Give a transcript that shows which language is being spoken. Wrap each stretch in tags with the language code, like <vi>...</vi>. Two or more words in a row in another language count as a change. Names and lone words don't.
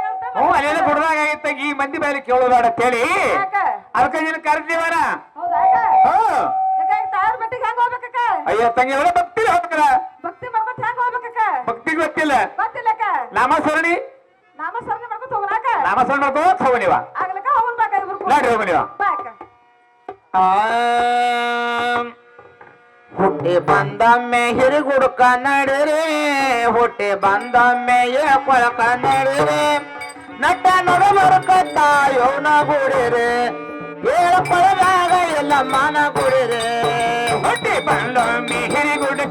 <kn>ಹ್ಞೂ ಅಲ್ಲೆಲ್ಲ ಗುಡದಾಗ ಆಗಿತ್ತ ಈ ಮಂದಿ ಮೇಲೆ ಕೇಳೋದಾಡ ಅಂತೇಳಿ ಅದಕ್ಕೆ ನೀನು ಕರೆದಿವರ ಹೌದಾ ತಯಾರು ಮಟ್ಟಿಗೆ ಹೆಂಗ್ ಹೋಗ್ಬೇಕಕ್ಕ ಅಯ್ಯ ತಂಗಿ ಅವರ ಭಕ್ತಿ ಹೋಗ್ತಾರ ಭಕ್ತಿ ಮಾಡ್ಕೊತ ಹೆಂಗ್ ಹೋಗ್ಬೇಕಕ್ಕ ಭಕ್ತಿ ಗೊತ್ತಿಲ್ಲ ಗೊತ್ತಿಲ್ಲಕ್ಕ ನಾಮಸ್ಮರಣಿ ನಾಮಸ್ಮರಣೆ ಮಾಡ್ಕೊತ ಹೋಗ್ಲಾಕ ನಾಮಸ್ಮರಣೆ ಮಾಡ್ಕೋತ ಹೋಗಣಿವ ಆಗ್ಲಕ್ಕ ಹೋಗ್ಬೇಕ ಇಬ್ರು ನಡ್ರಿ ಹೋಗಣಿವ ಬಾಕ ಹುಟ್ಟಿ ಬಂದೊಮ್ಮೆ ಹಿರಿಗುಡುಕ ನಡಿರಿ ಹುಟ್ಟಿ ಬಂದೊಮ್ಮೆ ಕೊಳಕ ನಡಿರಿ ನಟ ನಡಬರ್ಕ ತಾಯೋನ ಗುಡಿರಿ ಏಳು ಕೊಳದಾಗ ಎಲ್ಲ ಮಾನ ಗುಡಿರಿ ಹುಟ್ಟಿ ಬಂದೊಮ್ಮೆ ಹಿರಿಗುಡುಕ</kn>